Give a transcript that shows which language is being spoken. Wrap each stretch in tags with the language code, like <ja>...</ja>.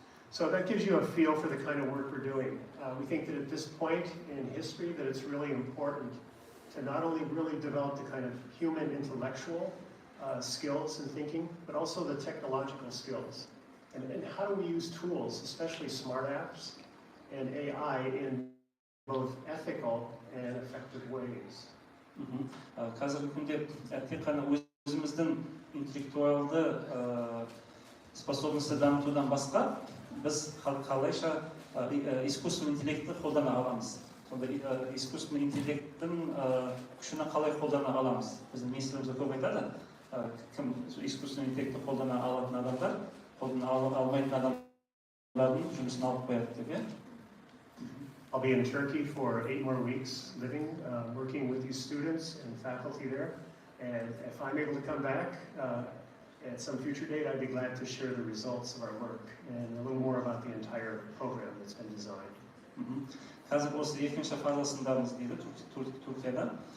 <en>So that gives you a feel for the kind of work we're doing. We think that at this point in history that it's really important to not only really develop the kind of human intellectual skills and thinking, but also the technological skills. And how do we use tools, especially smart apps and AI, in both ethical and effective ways.</en> <kk>Қазіргі күнде тек қана өзіміздің интеллектуалды способностьті дамытудан басқа біз қалайша искусственный интеллектті қолдана аламыз. Сонда искусственный интеллекттің күшін қалай қолдана аламыз. Біздің министрлігіміз көп айтады, кім искусственный интеллектті қолдана алатын адамдар, қолдана алмайтын адамдардың жұмысын алып қояды деп.</kk> <en>I'll be in Turkey for 8 more weeks living, working with these students and faculty there. And if I'm able to come back at some future date, I'd be glad to share the results of our work and a little more about the entire program that's been designed.</en> <kk>Қазір осы екінші фазасындамыз дейді Түркияда.</kk>